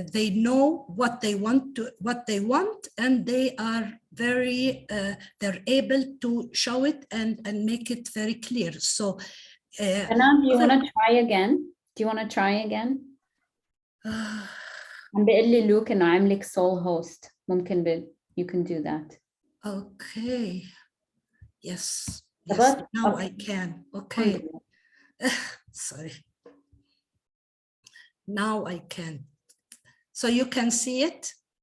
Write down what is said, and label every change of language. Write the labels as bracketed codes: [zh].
[en] know what they want, and they are very, they're able to show it and make it very clear. So, Anna, do you want to try again? Do you want to try again? [ar] عم بيقول لي لوك إنه عاملك [en] sole host. [ar] ممكن [en] you can do that. Okay. Yes. Yes. Now I can. Okay. Sorry. Now I can. So you can see it?